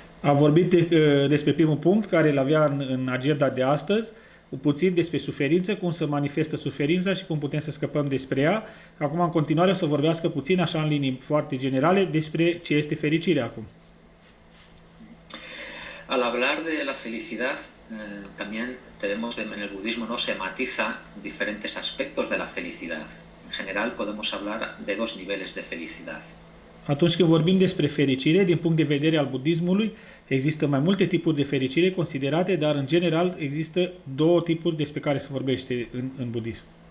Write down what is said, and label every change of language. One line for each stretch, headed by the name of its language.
Romanian: Am vorbit despre primul punct care îl avea în agenda de astăzi, puțin despre suferință, cum se manifestă suferința și cum putem să scăpăm despre ea. Acum, în continuare, o să vorbească puțin, așa în linii foarte generale, despre ce este fericirea acum.
Spanish: Al hablar de la felicidad, también tenemos, en el budismo, ¿no? Se matiza diferentes aspectos de la felicidad. En general, podemos hablar de dos niveles de felicidad.
Romanian: Atunci când vorbim despre fericire, din punct de vedere al budismului, există mai multe tipuri de fericire considerate, dar în general există două tipuri despre care se vorbește în budism.